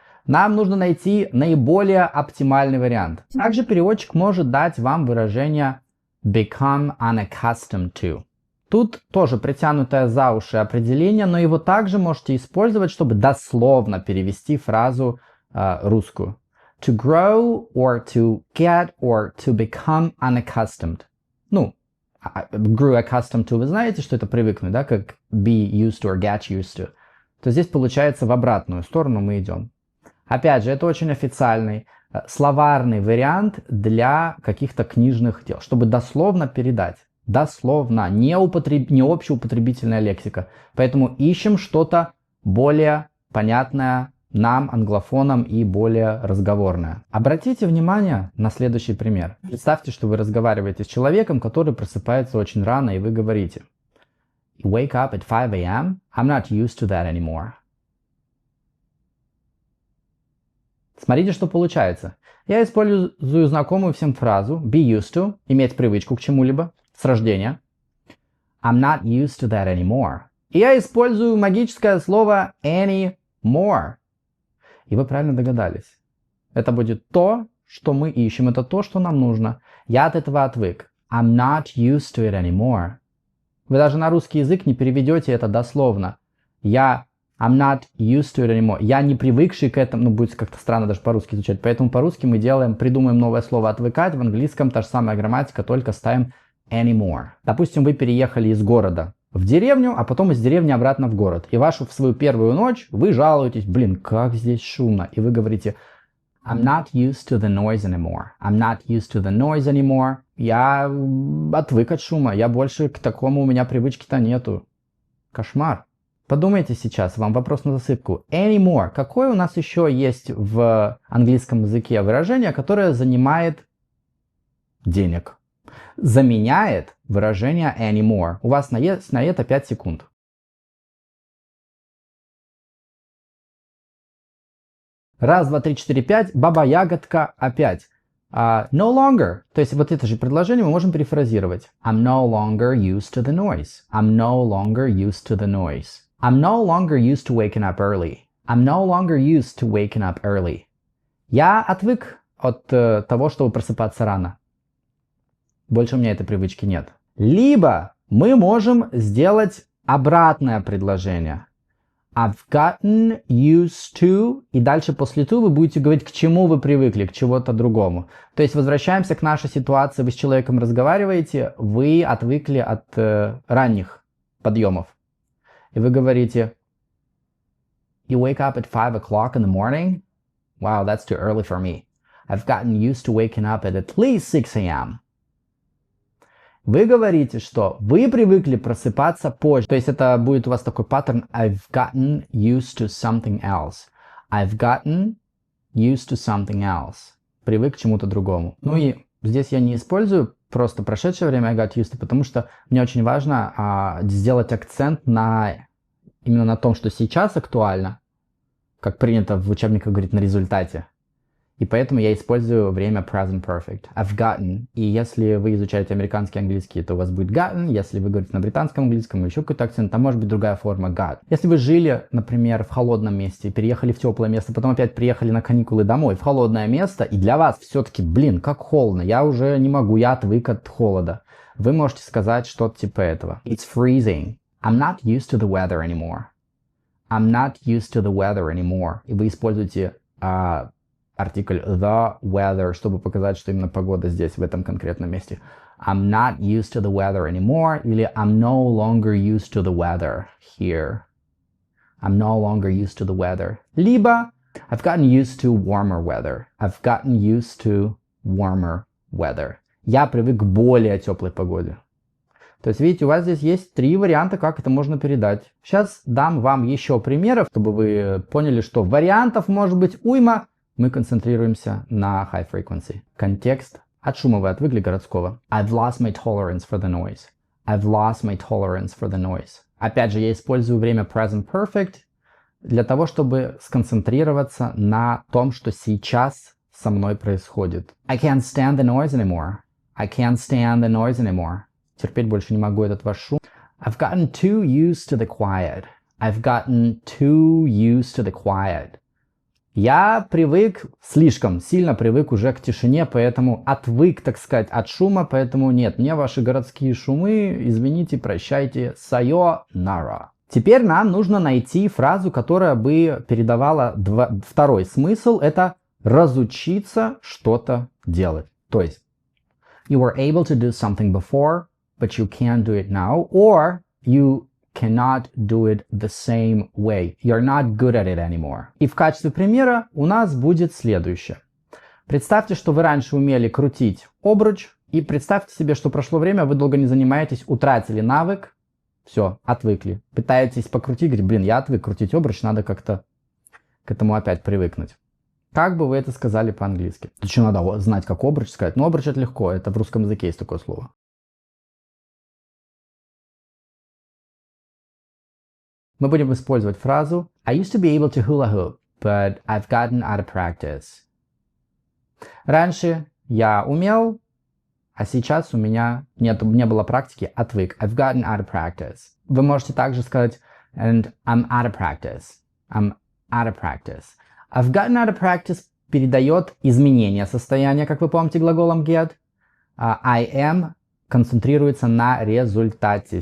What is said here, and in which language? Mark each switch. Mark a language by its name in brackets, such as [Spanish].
[Russian] Нам нужно найти наиболее оптимальный вариант. Также переводчик может дать вам выражение [English] become unaccustomed to. [Russian] Тут тоже притянутое за уши определение, но его также можете использовать, чтобы дословно перевести фразу русскую. [English] To grow or to get or to become unaccustomed. [Russian] Ну, [English] grew accustomed to, [Russian] вы знаете, что это привыкнуть, да, как [English] be used to or get used to. [Russian] То здесь получается в обратную сторону мы идем. Опять же, это очень официальный словарный вариант для каких-то книжных дел, чтобы дословно передать. Дословно, не общеупотребительная лексика. Поэтому ищем что-то более понятное нам, англофонам, и более разговорное. Обратите внимание на следующий пример. Представьте, что вы разговариваете с человеком, который просыпается очень рано, и вы говорите: [English] You wake up at 5 a.m. I'm not used to that anymore. [Russian] Смотрите, что получается. Я использую знакомую всем фразу [English] be used to, [Russian] иметь привычку к чему-либо с рождения. [English] I'm not used to that anymore. [Russian] И я использую магическое слово anymore. И вы правильно догадались. Это будет то, что мы ищем, это то, что нам нужно. Я от этого отвык. [English] I'm not used to it anymore. [Russian] Вы даже на русский язык не переведете это дословно. [English] I'm not used to it anymore. [Russian] Я не привыкший к этому, ну будет как-то странно даже по-русски звучать. Поэтому по-русски мы придумаем новое слово отвыкать. В английском та же самая грамматика, только ставим anymore. Допустим, вы переехали из города в деревню, а потом из деревни обратно в город. И в свою первую ночь вы жалуетесь: блин, как здесь шумно. И вы говорите: [English] I'm not used to the noise anymore. I'm not used to the noise anymore. [Russian] Я отвык от шума. Я больше к такому, у меня привычки-то нету. Кошмар. Подумайте сейчас, вам вопрос на засыпку. [English] Anymore. [Russian] Какое у нас еще есть в английском языке выражение, которое занимает денег? Заменяет выражение anymore. У вас на это 5 секунд. Раз, два, три, четыре, пять. Баба-ягодка опять. [English] No longer. [Russian] То есть вот это же предложение мы можем перефразировать. [English] I'm no longer used to the noise. I'm no longer used to the noise. I'm no longer used to waking up early. I'm no longer used to waking up early. [Russian] Я отвык от того, чтобы просыпаться рано. Больше у меня этой привычки нет. Либо мы можем сделать обратное предложение. [English] I've gotten used to, [Russian] и дальше после to вы будете говорить, к чему вы привыкли, к чему-то другому. То есть возвращаемся к нашей ситуации. Вы с человеком разговариваете, вы отвыкли от ранних подъемов. И вы говорите: [English] You wake up at 5 o'clock in the morning? Wow, that's too early for me. I've gotten used to waking up at least 6 a.m. [Russian] Вы говорите, что вы привыкли просыпаться позже. То есть это будет у вас такой паттерн [English] I've gotten used to something else. I've gotten used to something else. [Russian] Привык к чему-то другому. Ну и здесь я не использую просто прошедшее время [English] I got used to, [Russian] потому что мне очень важно сделать акцент именно на том, что сейчас актуально, как принято в учебниках говорить, на результате. И поэтому я использую время present perfect. [English] I've gotten. [Russian] И если вы изучаете американский английский, то у вас будет gotten. Если вы говорите на британском английском, еще какой-то акцент, там может быть другая форма got. Если вы жили, например, в холодном месте, переехали в теплое место, потом опять приехали на каникулы домой в холодное место, и для вас все-таки, блин, как холодно, я уже не могу, я отвык от холода. Вы можете сказать что-то типа этого. [English] It's freezing. I'm not used to the weather anymore. I'm not used to the weather anymore. [Russian] И вы используете артикль the weather, чтобы показать, что именно погода здесь, в этом конкретном месте. [English] I'm not used to the weather anymore. [Russian] Или [English] I'm no longer used to the weather here. I'm no longer used to the weather. [Russian] Либо [English] I've gotten used to warmer weather. I've gotten used to warmer weather. [Russian] Я привык к более теплой погоде. То есть, видите, у вас здесь есть 3 варианта, как это можно передать. Сейчас дам вам еще примеров, чтобы вы поняли, что вариантов может быть уйма. Мы концентрируемся на [English] high frequency. [Russian] Контекст. От шума вы отвыкли городского. [English] I've lost my tolerance for the noise. I've lost my tolerance for the noise. [Russian] Опять же, я использую время present perfect для того, чтобы сконцентрироваться на том, что сейчас со мной происходит. [English] I can't stand the noise anymore. I can't stand the noise anymore. [Russian] Терпеть больше не могу этот ваш шум. [English] I've gotten too used to the quiet. I've gotten too used to the quiet. [Russian] Я привык, слишком сильно привык уже к тишине, поэтому отвык, так сказать, от шума, поэтому нет, мне ваши городские шумы, извините, прощайте, сайонара. Теперь нам нужно найти фразу, которая бы передавала второй смысл, это разучиться что-то делать. [English] То есть, you were able to do something before, but you can't do it now, or you cannot do it the same way. You're not good at it anymore. [Russian] И в качестве примера у нас будет следующее. Представьте, что вы раньше умели крутить обруч, и представьте себе, что прошло время, вы долго не занимаетесь, утратили навык, все, отвыкли. Пытаетесь покрутить, говорите, блин, я отвык крутить обруч, надо как-то к этому опять привыкнуть. Как бы вы это сказали по-английски? Еще надо знать, как обруч сказать. Но обруч это легко, это в русском языке есть такое слово. Мы будем использовать фразу [English] I used to be able to hula hoop, but I've gotten out of practice. [Russian] Раньше я умел, а сейчас у меня не было практики, отвык. [English] I've gotten out of practice. [Russian] Вы можете также сказать [English] and I'm out of practice. I'm out of practice. I've gotten out of practice [Russian] передает изменение состояния, как вы помните, глаголом get. I am концентрируется на результате.